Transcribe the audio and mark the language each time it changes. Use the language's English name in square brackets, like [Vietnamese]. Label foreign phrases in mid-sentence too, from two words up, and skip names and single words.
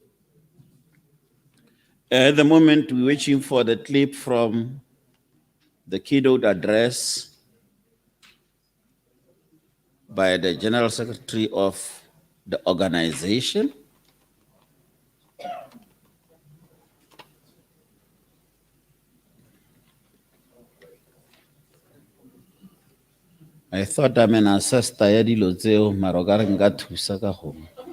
[English] At the moment, we're waiting for the clip from the keynote address by the General Secretary of the organization. I thought I'm an ancestor [Tswana] ya dilo tseo mara ka re nka thusa ka gongwe.